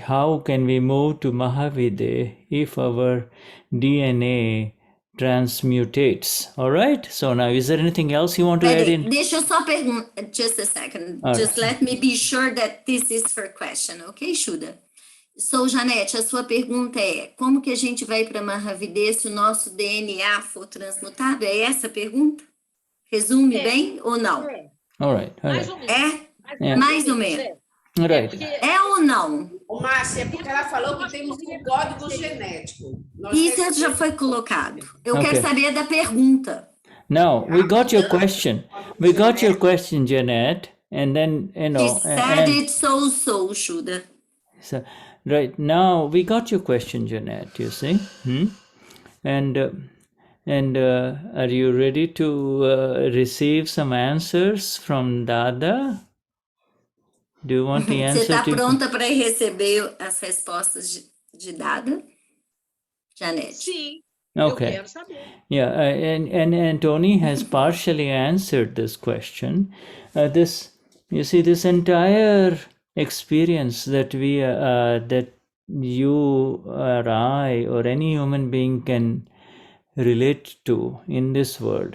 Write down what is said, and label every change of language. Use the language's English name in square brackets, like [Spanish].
[English] How can we move to Mahavidya if our DNA transmutates? All right. So now, is there anything else you want to add in? [Portuguese] Deixa eu só perguntar. [English] Just a second. Just let me be sure that this is her question, okay, Shuddha? [Portuguese] So, Janete, a sua pergunta é: como que a gente vai para Mahavidya se o nosso DNA for transmutado? É essa a pergunta? Resume bem ou não? [English] All right. [Portuguese] Mais ou menos. Mais ou menos. [English] Right. [Portuguese] É ou não? Márcia, é porque ela falou que temos um código genético. Isso já foi colocado. Eu quero saber da pergunta. [English] Now, we got your question. We got your question, Jeanette. And then, She said it so, Shuddha. So, right, now we got your question, Jeanette, you see. And are you ready to receive some answers from Dada? Do you want the answer? [Portuguese] Você está pronta para receber as respostas de Dada, Janete? Sim. [English] Okay. [Portuguese] Eu quero saber. [English] Yeah, and Tony has partially answered this question. This You see, this entire experience that that you or I or any human being can relate to in this world.